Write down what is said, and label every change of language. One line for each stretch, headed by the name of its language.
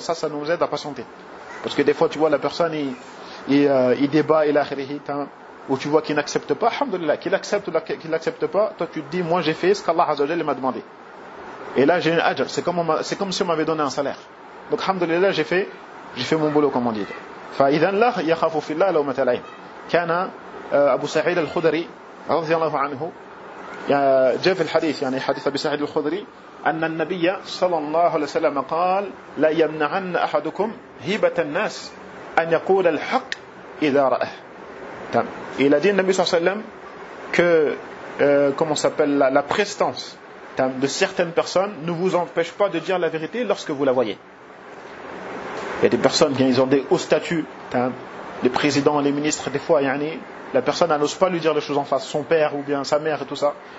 French: Ça nous aide à patienter. Parce que des fois, tu vois, la personne, il débat, il a khirihit, hein, ou tu vois qu'il n'accepte pas, alhamdoulilah, qu'il accepte ou qu'il n'accepte pas, toi tu te dis, moi j'ai fait ce qu'Allah Azza wa Jalla m'a demandé. Et là, j'ai un ajr. C'est comme si on m'avait donné un salaire. Donc, alhamdoulilah, j'ai fait mon boulot, comme on dit.
Arabic: Fa idhan lah, yakhafu fillah law matalaim. Kana, Abu Sa'id al-Khudri, radiallahu anhu, جاء في الحديث يعني حديث أبي سعيد الخدري أن النبي صلى الله عليه وسلم قال لا يمنعن أحدكم هبة الناس أن يقول الحق إذا رأه.
French: Il a dit النبي صلى الله عليه وسلم que comment s'appelle la prestance de certaines personnes ne vous empêche pas de dire la vérité lorsque vous la voyez. Il y a des personnes qui ont des hauts statuts, les présidents, les ministres, des fois يعني la personne n'ose pas lui dire les choses en face, son père ou bien sa mère et tout ça.